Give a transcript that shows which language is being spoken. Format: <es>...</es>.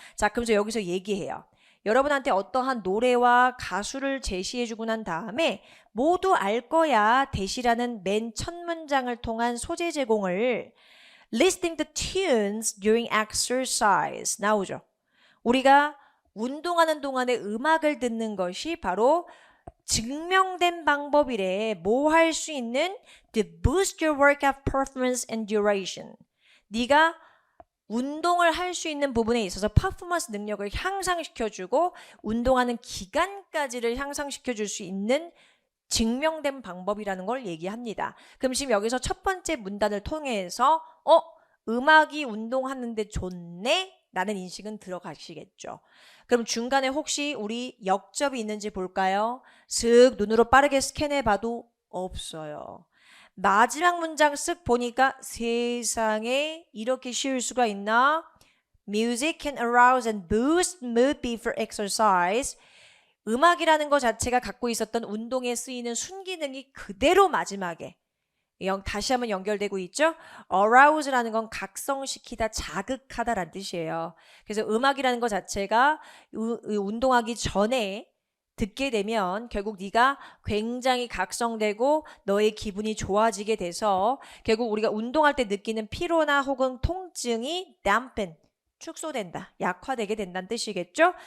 <ko>자, 그러면서 여기서 얘기해요. 여러분한테 어떠한 노래와 가수를 제시해주고 난 다음에 모두 알 거야 대시라는 맨 첫 문장을 통한 소재 제공을</ko> <en>listening to tunes during exercise</en> <ko>나오죠. 우리가 운동하는 동안에 음악을 듣는 것이 바로 증명된 방법이래. 뭐 할 수 있는?</ko> <en>To boost your workout performance and duration.</en> <ko>네가 운동을 할 수 있는 부분에 있어서 퍼포먼스 능력을 향상시켜주고 운동하는 기간까지를 향상시켜줄 수 있는 증명된 방법이라는 걸 얘기합니다. 그럼 지금 여기서 첫 번째 문단을 통해서 음악이 운동하는데 좋네? 라는 인식은 들어가시겠죠. 그럼 중간에 혹시 우리 역접이 있는지 볼까요? 슥 눈으로 빠르게 스캔해봐도 없어요. 마지막 문장 쓱 보니까 세상에 이렇게 쉬울 수가 있나?</ko> <en>Music can arouse and boost mood before exercise.</en> <ko>음악이라는 것 자체가 갖고 있었던 운동에 쓰이는 순기능이 그대로 마지막에 다시 한번 연결되고 있죠. arouse라는 건 각성시키다, 자극하다라는 뜻이에요. 그래서 음악이라는 것 자체가 운동하기 전에 듣게 되면 결국 네가 굉장히 각성되고 너의 기분이 좋아지게 돼서 결국 우리가 운동할 때 느끼는 피로나 혹은 통증이 dampen, 축소된다, 약화되게 된다는 뜻이겠죠?</ko>